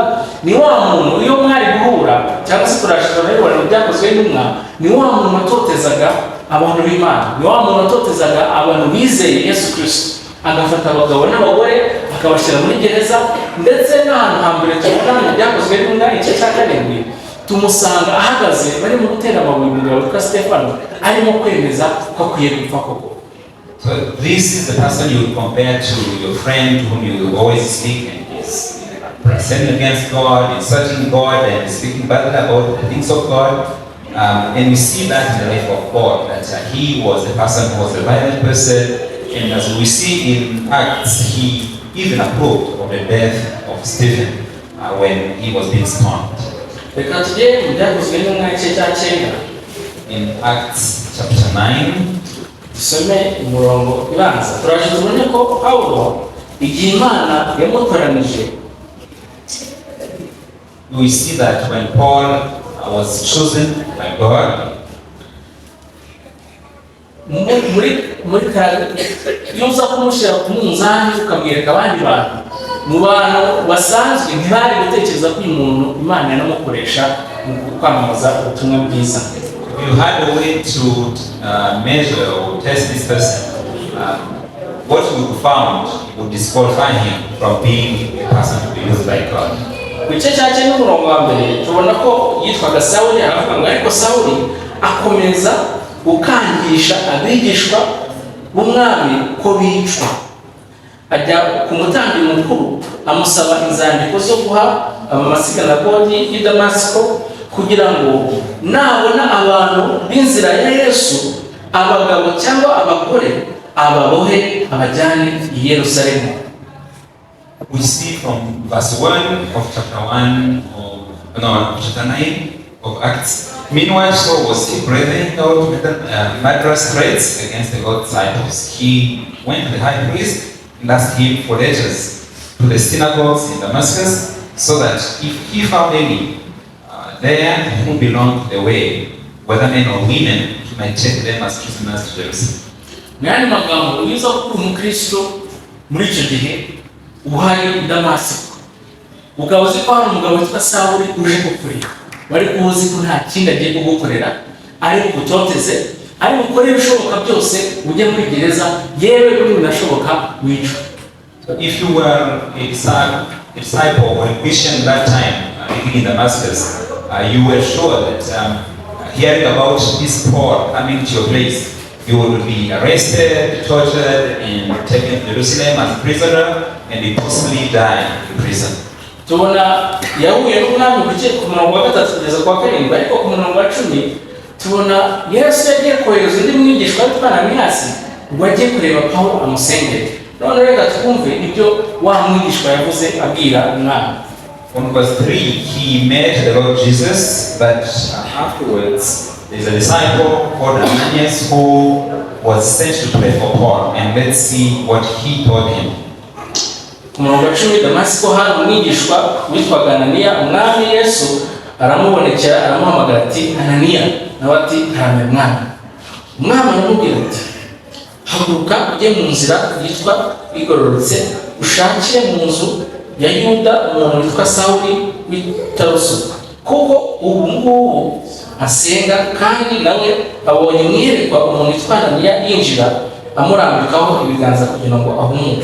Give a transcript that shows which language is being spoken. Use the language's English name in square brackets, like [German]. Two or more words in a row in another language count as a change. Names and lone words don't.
[Kinyarwanda] Ni wa muntu iyo mwari guhura cyangwa se turashobora kubibona mu byakozwe n'intumwa, ni wa muntu watotezaga abantu b'Imana, ni wa muntu watotezaga abantu bizeye Yesu Kristo, agafata abagabo n'abagore akabashyira muri gereza, ndetse n'ahantu hambere tubona mu byakozwe n'intumwa igice cya 7 tumusanga ahagaze bari mu gutera amabuye umugabo witwa Stefano arimo kwemeza ko akwiye gupfa koko. [English] So this is the person you compare to your friend whom you always speak and is sinning against God, insulting God, and speaking badly about the things of God. And we see that in the life of Paul, that he was a person who was a violent person, and as we see in Acts, he even approved of the death of Stephen when he was being stoned. In Acts chapter 9, [Kinyarwanda] dusome umurongo ibanza turaje tubone ko Pawulo igihe Imana yamutoranije. [English] We see that when Paul was chosen by God, [Kinyarwanda] muri yuza kumushyira ku munzani ukamwereka abandi bantu, mu bantu basanzwe ntibari gutekereza ko uyu muntu Imana yanamukoresha mu kwamamaza ubutumwa bwiza. [English] You had a way to measure or test this person. What you found would disqualify him from being a person to be used by God. [Kinyarwanda] Bice cyane n'umurongo wa mbere tubona ko yitwaga Sawuli, aravuga ngo ariko Sawuli akomeza gukangisha abigishwa b'Umwami ko bicwa. Ajya ku mutambyi mukuru amusaba inzandiko zo guha abamasinagogi y'i Damasiko kugira ngo nabona abantu b'inzira ya Yesu, abagabo cyangwa abagore, ababohe abajyane i Yerusalemu. [English] We see from verse 1 of chapter 9 of Acts. Meanwhile, Saul was breathing out murderous threats against the God's disciples. He went to the high priest and asked him for letters to the synagogues in Damascus, so that if he found any there who belonged to the way, whether men or women, he might take them as prisoners to Jerusalem. [Kinyarwanda] Nani magambo uyiza ko umukristo muri icyo gihe uhari i Damasiko, ukaba uzi ko hari umugabo witwa Sawuli uje kukureba, wari kuzi ko nta kindi agiye kugukorera ari kugutoteze, ari gukora ibishoboka byose ujye muri gereza, yewe kuri binashoboka wicwa. [English] So if you were a disciple or a Christian that time, living in Damascus, you were sure that hearing about this Paul coming to your place, you would be arrested, tortured, and taken to Jerusalem as a prisoner, and you possibly die in prison. [Kinyarwanda] tubona yahuye n'umwami ku murongo wa 3 kugeza kwa 7, ariko ku murongo wa 10 tubona Yesu yagiye kohereza undi mwigishwa witwa Ananiyasi ngo ajye kureba Pawulo amusengere. none reka twumve ibyo wa mwigishwa yavuze abwira umwami. [English] On verse 3, he met the Lord Jesus, but afterwards there's a disciple called Ananias who was sent to pray for Paul, and let's see what he told him. [Kinyarwanda] Ku murongo wa 10 Damasiko hari umwigishwa witwaga Ananiya, umwami Yesu aramubonekera aramuhamagara ati Ananiya, nawe ati ntarame mwami. Umwami aramubwira ati haguruka ujye mu nzira yitwa igororotse ushakire mu nzu ya Yuda umuntu witwa Sawuli w'i Taruso, kuko ubu ngubu asenga kandi nawe abonye mwiyerekwa umuntu witwa Ananiya yinjira amurambikaho ibiganza kugira ngo ahumuke.